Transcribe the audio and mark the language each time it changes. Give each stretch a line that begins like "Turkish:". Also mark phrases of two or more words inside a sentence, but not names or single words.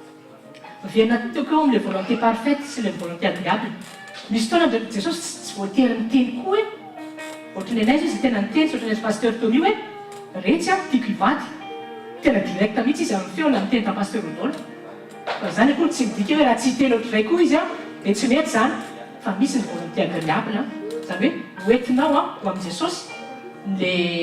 Malagasy: viena tokeo amin'
French: le volonté parfaite
Malagasy: sy
French: le volonté agréable
Malagasy: misy fotoana Jesosy tsy voatery miteny koa hoe ohatran'ny anay izy tena niteny sy ohatran'ny pasteur Tony hoe retsy tiako hivady tena direct mihitsy izy amin'ny feona miteny ta pasteur Rodolphe fa zany koa tsy midika hoe raha tsy hiteny ohatr'izay koa izy dia tsy mety zany fa misy ny
French: volonté agréable
Malagasy: zany hoe hoentinao ho amin'i Jesosy le